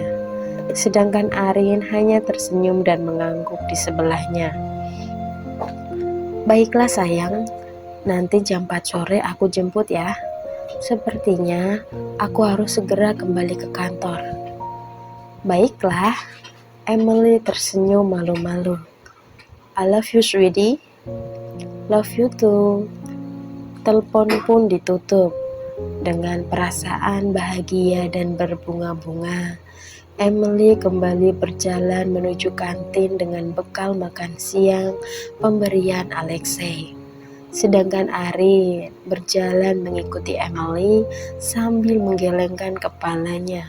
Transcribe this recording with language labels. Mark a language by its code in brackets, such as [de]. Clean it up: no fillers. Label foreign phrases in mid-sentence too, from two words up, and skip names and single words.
[id] Sedangkan Arin hanya tersenyum dan mengangguk di sebelahnya. "Baiklah sayang, nanti jam 4 sore aku jemput ya. Sepertinya aku harus segera kembali ke kantor." "Baiklah," Emily tersenyum malu-malu. [en] "I love you sweetie." "Love you too." [id] Telepon pun ditutup. Dengan perasaan bahagia dan berbunga-bunga, Emily kembali berjalan menuju kantin dengan bekal makan siang pemberian Alexei. Sedangkan Arin berjalan mengikuti Emily sambil menggelengkan kepalanya.